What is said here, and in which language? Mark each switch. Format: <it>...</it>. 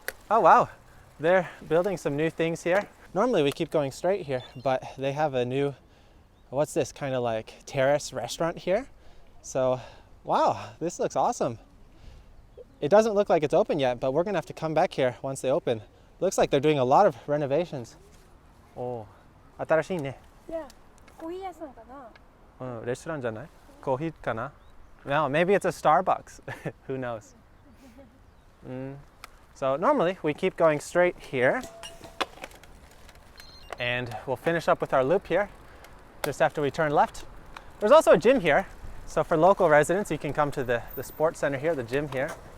<en>Oh wow, they're building some new things here. Normally we keep going straight here, but they have a new, what's this, kind of like terrace restaurant here. So, wow, this looks awesome. It doesn't look like it's open yet, but we're gonna have to come back here once they open. Looks like they're doing a lot of renovations.</en> <ja>Oh, 新しいね。 Yeah, コーヒー屋さんかな。レストランじゃない？コーヒーかな？</ja> <en>No, maybe it's a Starbucks. Who knows? So normally we keep going straight here, and we'll finish up with our loop here just after we turn left. There's also a gym here, so for local residents you can come to the sports center here, the gym here.</en>